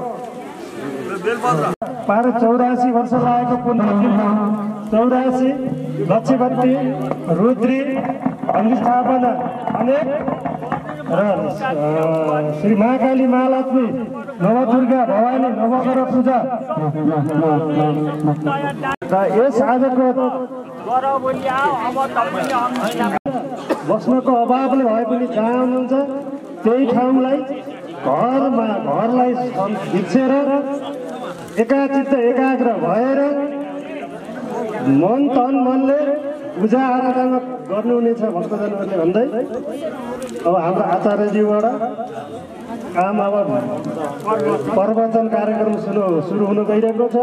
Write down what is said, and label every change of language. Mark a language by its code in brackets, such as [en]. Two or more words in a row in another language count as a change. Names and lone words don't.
[ne] 84 वर्ष लागेको पुण्य दिन 84 लक्ष्मीवती रुद्री अनुष्ठापना अनेक र श्री महाकाली महालक्ष्मी नवदुर्गा भवानी नवग्रह पूजा र यस आजको बस्नको अभावले भए पनि जहाँ हुनुहुन्छ त्यही ठाउँलाई घरलाई भिक्षेर एकाचित्त एकाग्र भएर मन तन मनले पूजा आराधना गर्नुहुनेछ भक्तजनहरूले भन्दै अब हाम्रो आचार्यज्यूबाट काम अब प्रवचन कार्यक्रम सुरु हुन गइरहेको छ।